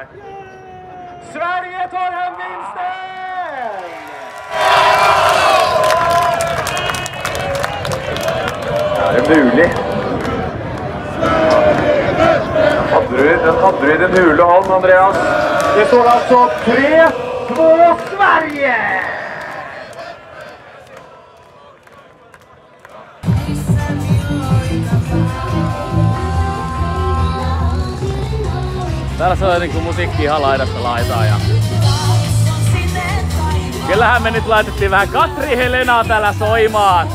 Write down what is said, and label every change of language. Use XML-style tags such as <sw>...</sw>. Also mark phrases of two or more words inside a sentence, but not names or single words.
<sv>Sverige tar hem vinsten!</sv> <no>Er det mulig? Den hadde du i den hule hånd, Andreas. Det står altså 3-2 Sverige!</no> <fi>Täällä soi niinku musiikki ihan laidasta laitaan ja... Kyllähän me nyt laitettiin vähän Katri Helenaa täällä soimaan.</fi>